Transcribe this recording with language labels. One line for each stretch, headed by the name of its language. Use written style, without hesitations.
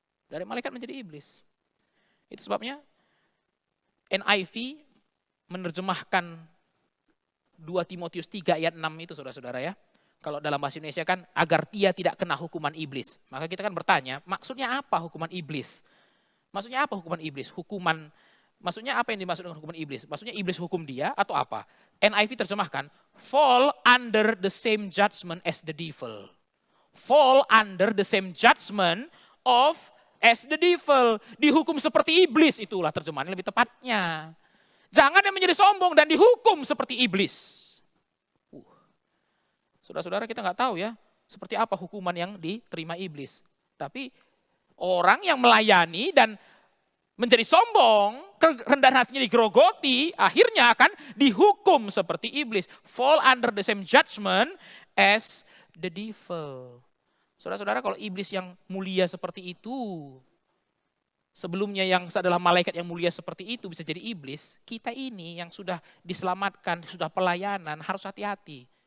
Indonesian: Dari malaikat menjadi iblis. Itu sebabnya NIV menerjemahkan 2 Timotius 3 ayat 6 itu saudara-saudara ya. Kalau dalam bahasa Indonesia kan agar dia tidak kena hukuman iblis. Maka kita kan bertanya, maksudnya apa hukuman iblis? Maksudnya apa hukuman iblis? Hukuman Maksudnya apa yang dimaksud dengan hukuman iblis? Maksudnya iblis hukum dia atau apa?
English: NIV
Indonesian: terjemahkan,
English: fall under the same judgment as the devil. Fall under the same judgment of as the devil.
Indonesian: Dihukum seperti iblis, itulah terjemahan lebih tepatnya. Jangan yang menjadi sombong dan dihukum seperti iblis. Saudara-saudara, kita nggak tahu ya, seperti apa hukuman yang diterima iblis. Tapi orang yang melayani dan menjadi sombong, kerendahan hatinya digerogoti, akhirnya akan dihukum seperti iblis.
English: Fall under the same judgment as the devil.
Indonesian: Saudara-saudara, kalau iblis yang mulia seperti itu, sebelumnya yang adalah malaikat yang mulia seperti itu bisa jadi iblis, kita ini yang sudah diselamatkan, sudah pelayanan, harus hati-hati.